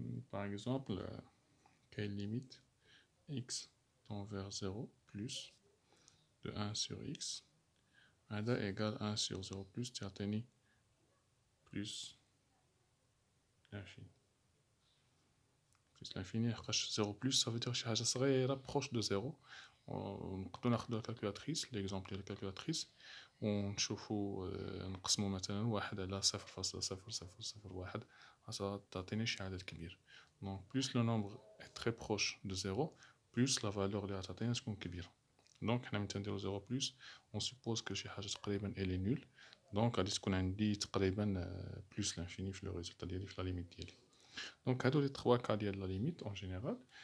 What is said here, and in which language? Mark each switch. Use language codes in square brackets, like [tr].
[fr] Par exemple, quelle limite x tend vers 0 plus de 1 sur x égale 1 sur 0 plus [ar] تعطيني [fr] plus l'infini. Plus l'infini, 0 plus, ça veut dire que ça serait proche de 0. On [ar] ناخذ [fr] la calculatrice, l'exemple de la calculatrice, [ar] ونشوفوا نقسموا مثلا [fr] 1 على 0.0001, ça [ar] تعطيني شي عدد كبير. [fr] Donc plus le nombre est très proche de 0, plus la valeur [ar] اللي تعطينا تكون كبيرة. [fr] Donc [ar] حنا ملي نديرو [fr] 0 plus, on suppose que [ar] شي حاجة تقريبا [fr] elle est nulle. [ar] Donc غادي تكون عندي تقريبا [fr] plus l'infini [ar] في [fr] le résultat [ar] ديالي في [fr] la limite [ar] ديالي. [fr] Donc, هادو les trois cas de la limite en général.